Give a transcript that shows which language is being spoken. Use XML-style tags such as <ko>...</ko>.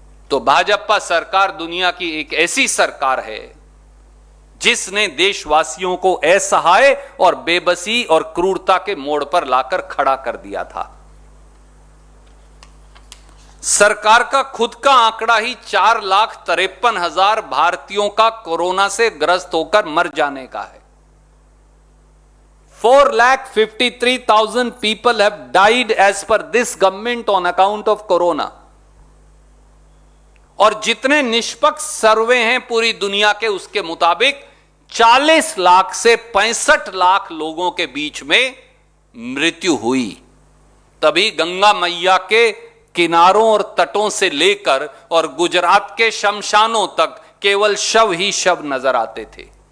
<hi>तो भाजपा सरकार दुनिया की एक ऐसी सरकार है जिसने देशवासियों को असहाय और बेबसी और क्रूरता के मोड़ पर लाकर खड़ा कर दिया था। सरकार का खुद का आंकड़ा ही 4,53,000 भारतीयों का कोरोना से ग्रस्त होकर मर जाने का है।</hi> <en>4,53,000 people have died as per this government on account of corona।</en> <hi>और जितने निष्पक्ष सर्वे हैं पूरी दुनिया के, उसके मुताबिक 40 लाख से 65 लाख लोगों के बीच में मृत्यु हुई। तभी गंगा मैया के किनारों और तटों से लेकर और गुजरात के शमशानों तक केवल शव ही शव नजर आते थे।</hi>